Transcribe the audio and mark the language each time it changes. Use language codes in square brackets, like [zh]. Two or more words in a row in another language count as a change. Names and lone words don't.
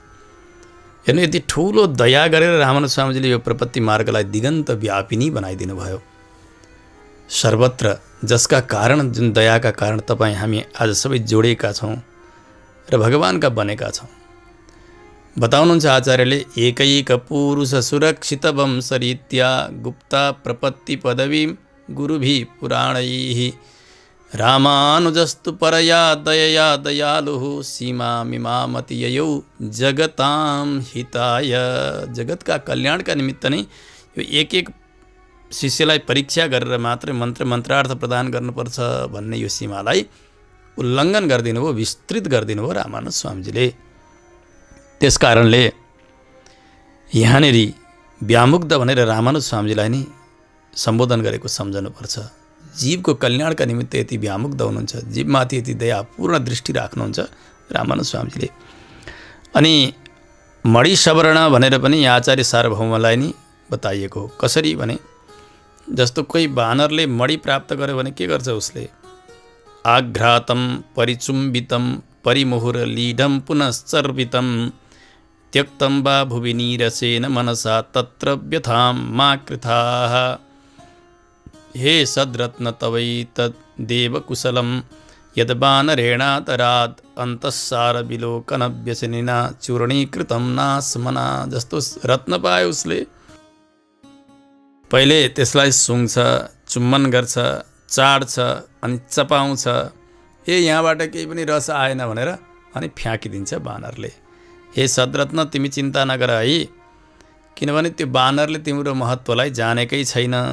[ne] हेर्नु, यति ठुलो दया गरेर रामानुज स्वामीजीले यो प्रपत्ति मार्गलाई दिगन्त व्यापिनी बनाइदिनु भयो। सर्वत्र जसका कारण, जुन दयाका कारण तपाईँ हामी आज सबै जोडिएका छौँ र भगवानका बनेका छौँ। बताउनुहुन्छ आचार्यले, [sa] एकैक पुरुष सुरक्षित वंशरीत्या गुप्ता प्रपत्ति पदवी गुरुभि पुराणैः रामानुजस्तु परया दयया दयालुः सीमा मिमामति ययौ जगताम हिताय। [ne] जगतका कल्याणका निमित्त नै यो एक एक शिष्यलाई परीक्षा गरेर मात्रै मन्त्रार्थ प्रदान गर्नुपर्छ भन्ने यो सीमालाई उल्लङ्घन गरिदिनु भयो, विस्तृत गरिदिनु भयो रामानुज स्वामीजीले। त्यसकारणले यहाँनिर व्यामुग्ध भनेर रामानुज स्वामीजीलाई नै सम्बोधन गरेको सम्झनुपर्छ। जीवको कल्याणका निमित्त यति व्यामुग्ध हुनुहुन्छ, जीवमाथि यति दया पूर्ण दृष्टि राख्नुहुन्छ रामानुज स्वामीजीले। अनि मणि सवर्ण भनेर पनि आचार्य सार्वभौमलाई नै बताइएको हो। कसरी भने, जस्तो कोही बानरले मणि प्राप्त गर्यो भने के गर्छ उसले? [sa] आघ्रातम परिचुम्बितम परिमुहुरलीढम पुनश्चर्वितम त्यक्तम वा भुवि नीरसेन मनसा तत्र व्यथां मा कृथाः। हे सद्रत्न तवैतद्देव कुशलं यद्वानरेणातराद अन्तस्सार विलोकन व्यसनिना चूर्णीकृतं नास्मना। [ne] जस्तो रत्न पायो उसले, पहिले त्यसलाई सुँग्छ, चुम्बन गर्छ, चाड्छ अनि चपाउँछ। यहाँबाट केही पनि रस आएन भनेर अनि फ्याँकिदिन्छ बानरले। हे सद्रत्न, तिमी चिन्ता नगर है, किनभने त्यो बानरले तिम्रो महत्त्वलाई जानेकै छैन।